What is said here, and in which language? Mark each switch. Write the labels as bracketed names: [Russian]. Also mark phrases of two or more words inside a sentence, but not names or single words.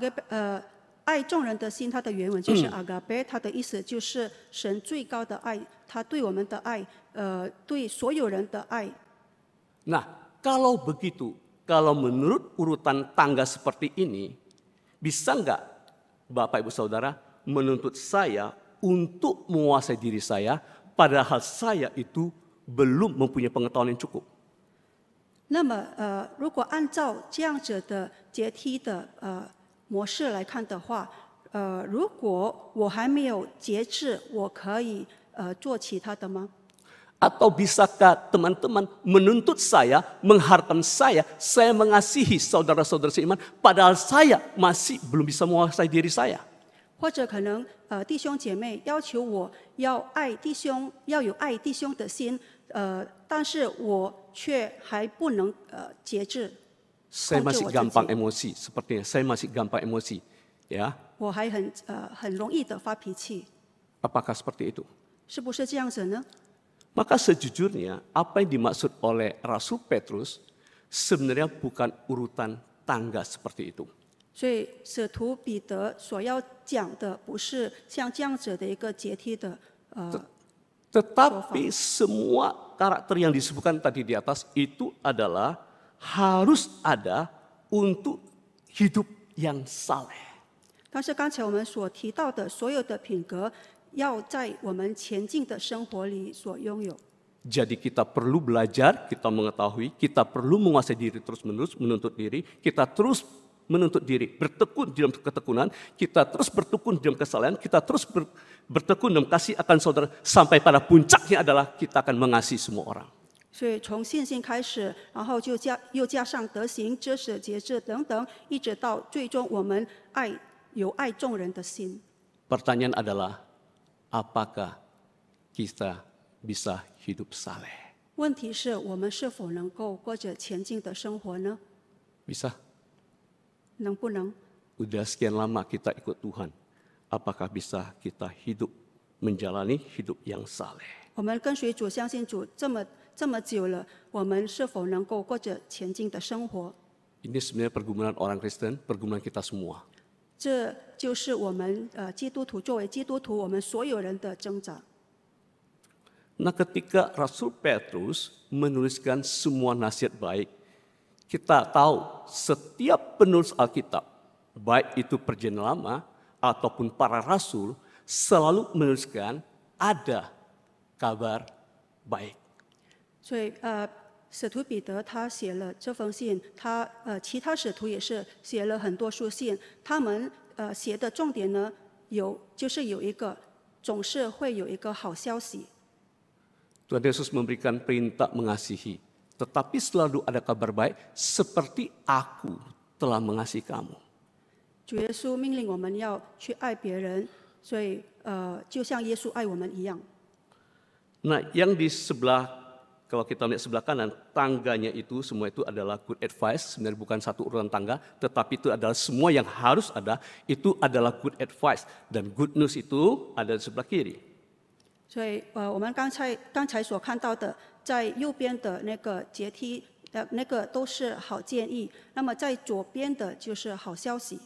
[Chinese] 那么爱众人的心，它的原文就是 agape， 它的意思就是神最高的爱，他对我们的爱，对所有人的爱。 [Indonesian] Nah, kalau begitu, kalau menurut urutan tangga seperti ini, bisa nggak Bapak Ibu Saudara menuntut saya untuk menguasai diri saya, padahal saya itu belum mempunyai pengetahuan yang cukup? [Chinese] 那么，如果按照这样子的阶梯的模式来看的话，如果我还没有节制，我可以做其他的吗？ [Indonesian] Atau bisakah teman-teman menuntut saya, mengharapkan saya mengasihi saudara-saudara seiman, padahal saya masih belum bisa menguasai diri saya? [Chinese] 或者可能弟兄姐妹要求我要爱弟兄，要有爱弟兄的心，但是我却还不能节制。 [Indonesian] Saya masih gampang emosi, sepertinya saya masih gampang emosi, ya. [Chinese] 我还很容易的发脾气， [Indonesian] Apakah seperti itu? [Chinese] 是不是这样子呢？ [Indonesian] Maka sejujurnya apa yang dimaksud oleh Rasul Petrus sebenarnya bukan urutan tangga seperti itu. [Chinese] 所以使徒彼得所要讲的不是像这样子的一个阶梯的 [Indonesian] Tetapi semua karakter yang disebutkan tadi di atas itu adalah harus ada untuk hidup yang saleh. [Chinese] 但是刚才我们所提到的所有的品格，要在我们前进的生活里所拥有。 [Indonesian] Jadi kita perlu belajar, kita mengetahui, kita perlu menguasai diri terus-menerus, menuntut diri, kita terus menuntut diri, bertekun dalam ketekunan, kita terus bertekun dalam kesalahan, kita terus bertekun dalam kasih akan saudara, sampai pada puncaknya adalah kita akan mengasihi semua orang. [Chinese] 所以从信心开始，然后又加上德行、知识、节制等等，一直到最终我们有爱众人的心。 [Indonesian] Pertanyaan adalah, apakah kita bisa hidup saleh? [Chinese] 问题是我们是否能够过着前进的生活呢？ [Indonesian] Bisa? [Chinese] 能不能？ [Indonesian] Udah sekian lama kita ikut Tuhan, apakah bisa kita hidup menjalani hidup yang saleh? [Chinese] 我们跟随主、相信主这么久了，我们是否能够过着前进的生活？ [Indonesian] Ini sebenarnya pergumulan orang Kristen, pergumulan kita semua. [Chinese] 这就是我们基督徒作为基督徒，我们所有人的挣扎。 [Indonesian] Nah, ketika Rasul Petrus menuliskan semua nasihat baik, kita tahu setiap penulis Alkitab, baik itu Perjanjian Lama ataupun para rasul, selalu menuliskan ada kabar baik. [Chinese] 所以使徒彼得他写了这封信，其他使徒也是写了很多书信，他们写的重点呢就是总是会有一个好消息。 [Indonesian] Tuhan Yesus memberikan perintah mengasihi, tetapi selalu ada kabar baik seperti aku telah mengasihi kamu. [Chinese] 主耶稣命令我们要去爱别人，所以就像耶稣爱我们一样。 [Indonesian] Nah, yang di sebelah, kalau kita lihat sebelah kanan, tangganya itu semua itu adalah [English] good advice, [Indonesian] sebenarnya bukan satu urutan tangga, tetapi itu adalah semua yang harus ada, itu adalah [English] good advice. [Indonesian] Dan [English] good news [Indonesian] itu ada di sebelah kiri. [Chinese] 所以我们刚才所看到的，在右边的那个阶梯那个都是好建议，那么在左边的就是好消息。